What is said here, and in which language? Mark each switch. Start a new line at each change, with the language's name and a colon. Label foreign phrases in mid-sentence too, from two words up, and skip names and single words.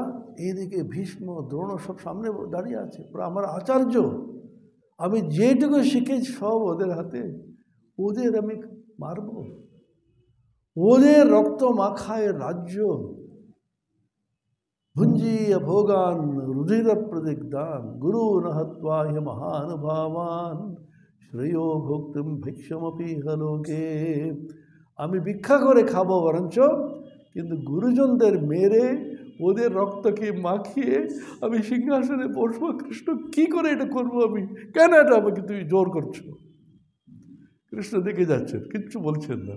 Bangla: এইদিকে ভীষ্ম, দ্রোণ সব সামনে দাঁড়িয়ে আছে, আমার আচার্য, আমি যেটুকু শিখেছি সব ওদের হাতে, ওদের আমি মারব? ওদের রক্ত মাখায় রাজ্য,
Sanskrit: ভুঞ্জিয়া ভোগান रुधिर प्रदिग्धान गुरु नहत्वा हि महानुभावान श्रेयो भोक्तुम भिक्षमपि हलोके।
Bangla: আমি ভিক্ষা করে খাবো বরঞ্চ, কিন্তু গুরুজনদের মেরে ওদের রক্তকে মাখিয়ে আমি সিংহাসনে বসবো। কৃষ্ণ কি করে এটা করবো আমি? কেন এটা আমাকে তুমি জোর করছো? কৃষ্ণ দেখে যাচ্ছেন, কিচ্ছু বলছেন না।